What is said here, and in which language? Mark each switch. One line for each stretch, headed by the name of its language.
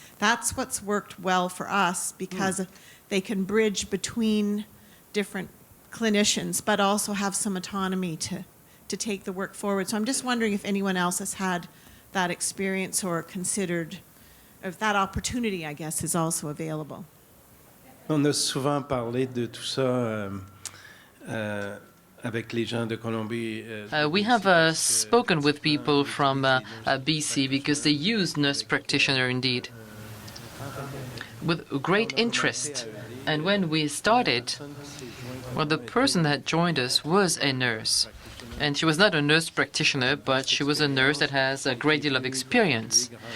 English: That's what's worked well for us, because they can bridge between different clinicians, but also have some autonomy to take the work forward. So I'm just wondering if anyone else has had that experience or considered, if that opportunity, I guess, is also available.
French: On a souvent parlé de tout ça avec les gens de Colombie.
English: We have spoken with people from BC because they use nurse practitioner indeed with great interest. And when we started, well, the person that joined us was a nurse. And she was not a nurse practitioner, but she was a nurse that has a great deal of experience.